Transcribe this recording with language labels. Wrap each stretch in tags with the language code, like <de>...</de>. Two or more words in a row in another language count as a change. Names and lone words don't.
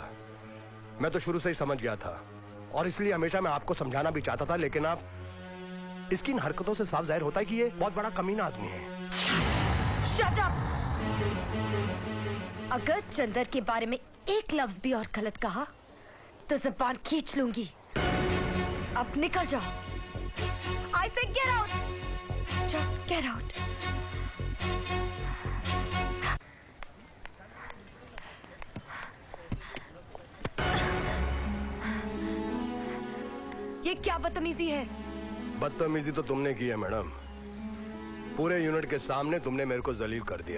<hi>मैं तो शुरू से ही समझ गया था और इसलिए हमेशा मैं आपको समझाना भी चाहता था, लेकिन आप इसकी इन हरकतों से साफ जाहिर होता है कि ये बहुत बड़ा कमीना आदमी है।</hi> <en>Shut up!</en> <hi>अगर चंदर के बारे में एक लफ्ज भी और गलत कहा तो जबान खींच लूंगी। अब निकल जाओ।</hi> <en>I say get out! Just get out.</en> <hi>ये क्या बदतमीजी है? बदतमीजी तो तुमने की है मैडम। पूरे यूनिट के सामने तुमने मेरे को जलील कर दिया।</hi>